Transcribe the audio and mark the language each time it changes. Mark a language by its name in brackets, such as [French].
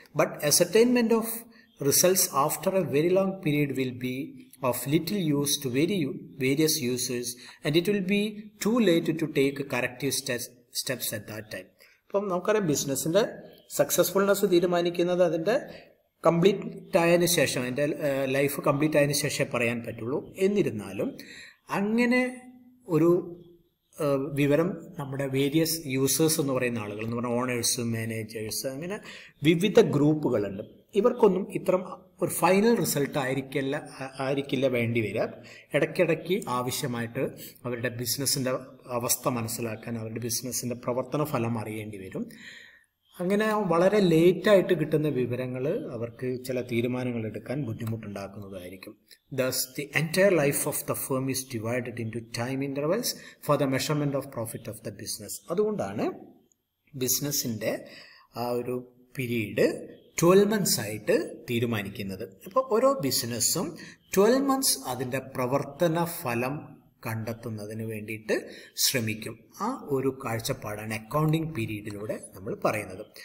[English] But ascertainment of results after a very long period will be of little use to various users, and it will be too late to take corrective steps at that time. [Malayalam] അപ്പം നമുക്കറിയാം ബിസിനസ്സിൻ്റെ സക്സസ്ഫുൾനെസ് തീരുമാനിക്കുന്നത് അതിൻ്റെ complete ആയതിനു ശേഷം, അതിൻ്റെ life complete ആയതിനു ശേഷമേ പറയാൻ പറ്റുള്ളൂ. എന്നിരുന്നാലും അങ്ങനെ ഒരു വിവരം നമ്മുടെ വേരിയസ് യൂസേഴ്സ് എന്ന് പറയുന്ന ആളുകൾ എന്ന് പറഞ്ഞാൽ ഓണേഴ്സ്, മാനേജേഴ്സ്, അങ്ങനെ വിവിധ ഗ്രൂപ്പുകളുണ്ട്. ഇവർക്കൊന്നും ഇത്തരം ഒരു ഫൈനൽ റിസൾട്ട് ആയിരിക്കില്ല വേണ്ടി വരിക. ഇടയ്ക്കിടയ്ക്ക് ആവശ്യമായിട്ട് അവരുടെ ബിസിനസ്സിൻ്റെ അവസ്ഥ മനസ്സിലാക്കാൻ, അവരുടെ ബിസിനസ്സിൻ്റെ പ്രവർത്തന ഫലം അറിയേണ്ടി വരും. അങ്ങനെ വളരെ ലേറ്റായിട്ട് കിട്ടുന്ന വിവരങ്ങൾ അവർക്ക് ചില തീരുമാനങ്ങൾ എടുക്കാൻ ബുദ്ധിമുട്ടുണ്ടാക്കുന്നതായിരിക്കും. [English] Thus, the entire life of the firm is divided into time intervals for the measurement of profit of the business. [Malayalam] അതുകൊണ്ടാണ് ബിസിനസ്സിൻ്റെ ആ ഒരു പീരീഡ് 12 months ആയിട്ട് തീരുമാനിക്കുന്നത്. അപ്പോൾ ഓരോ ബിസിനസ്സും 12 months അതിൻ്റെ പ്രവർത്തന ഫലം കണ്ടെത്തുന്നതിന് വേണ്ടിയിട്ട് ശ്രമിക്കും. ആ ഒരു കാഴ്ചപ്പാടാണ് അക്കൗണ്ടിങ് പീരീഡിലൂടെ നമ്മൾ പറയുന്നത്.